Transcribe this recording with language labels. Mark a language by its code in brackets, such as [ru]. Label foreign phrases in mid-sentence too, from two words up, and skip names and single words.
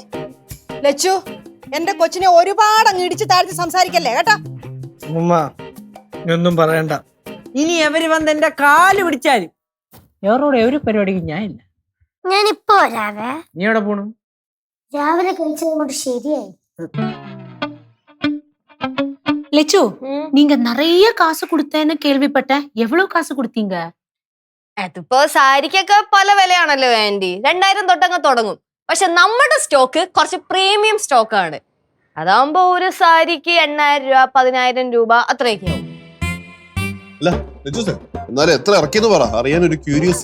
[ml] ലച്ചു, എന്റെ കൊച്ചിനെ ഒരുപാട് അങ്ങ് ഇടിച്ചു താഴ്ത്തി സംസാരിക്കല്ലേ കേട്ടോ. ഉമ്മ ഒന്നും പറയണ്ട. ഇനി അവര് വന്ന് എന്റെ കാല് പിടിച്ചാലും വേറോടെ ഒരു പരിപാടിക്ക് ഞാനില്ല. ഞാനിപ്പോ വരാവേ. നീ എവിടെ പോണു? രാവിലെ കഴിച്ചത് കൊണ്ട് ശരിയായി. [ta] லெச்சு, நீங்க நிறைய காசு கொடுத்தேன்னு கேள்விப்பட்டேன். எவ்வளவு காசு கொடுத்தீங்க? [ml] അതിപ്പോ സാരിക്കൊക്കെ പല വിലയാണല്ലോ ആന്റി. 2000 തൊട്ടങ്ങ് തുടങ്ങും. പക്ഷെ നമ്മുടെ സ്റ്റോക്ക് കുറച്ച് പ്രീമിയം സ്റ്റോക്കാണ്. അതാവുമ്പോ ഒരു സാരിക്ക് 8000 രൂപ 10000 രൂപ അത്രയൊക്കെ ആവും. അല്ല എന്നാലും എത്ര ഇറക്കിയെന്ന് പറ, അറിയാനൊരു ക്യൂരിയസ്.